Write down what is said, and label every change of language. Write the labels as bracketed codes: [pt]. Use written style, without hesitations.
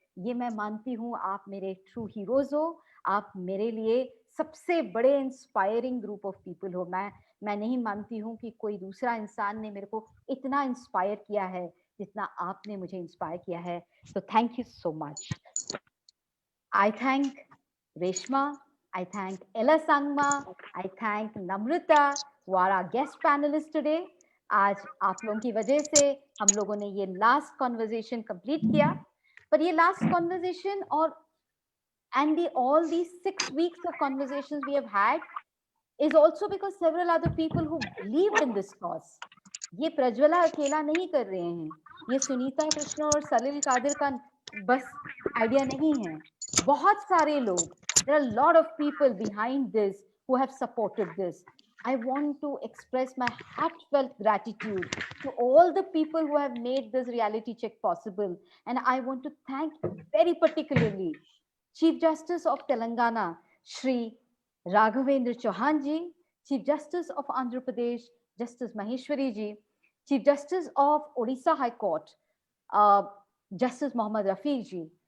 [hi] ये मैं मानती हूँ आप मेरे ट्रू हीरोज हो. आप मेरे लिए सबसे बड़े इंस्पायरिंग ग्रुप ऑफ पीपल हो. मैं नहीं मानती हूँ कि कोई दूसरा इंसान ने मेरे को इतना इंस्पायर किया है जितना आपने मुझे इंस्पायर किया है. [en] So thank you so much. I thank Reshma, I thank Ella Sangma, I thank Namrata, who are our guest panelists today. [hi] आज आप लोगों की वजह से हम लोगों ने ये लास्ट कॉन्वर्सेशन कंप्लीट किया. पर ये लास्ट कॉन्वर्सेशन और [en] all these 6 weeks of conversations we have had is also because several other people who believed in this cause. [hi] ये प्रज्वला अकेला नहीं कर रहे हैं, ये सुनीता कृष्ण और सलिल कादिर का बस आइडिया नहीं है. बहुत सारे लोग, [en] there are a lot of people behind this who have supported this. I want to express my heartfelt gratitude to all the people who have made this reality check possible. And I want to thank very particularly Chief Justice of Telangana, Shri Raghavendra Chauhan ji, Chief Justice of Andhra Pradesh, Justice Maheshwari ji, Chief Justice of Odisha High Court, Justice Mohammad Rafiq ji.